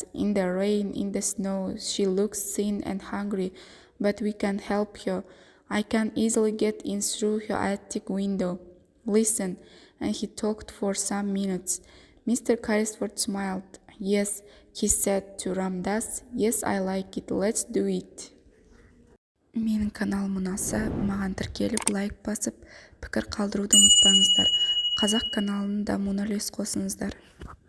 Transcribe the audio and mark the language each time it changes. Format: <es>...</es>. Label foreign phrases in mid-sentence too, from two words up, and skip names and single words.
<en>In the rain, in the snow, she looks thin and hungry, but we can help her. I can easily get in through her attic window. Listen, and he talked for some minutes. Mr. Carrisford smiled. Yes, he said to RAMDUS. Yes, I like it. Let's do it.</en> <kk>Менің каналым ұнаса, маған тіркеліп, лайк басып, пікір қалдыруды ұмытпаңыздар. Қазақ каналының дамуына үлес қосыңыздар.</kk>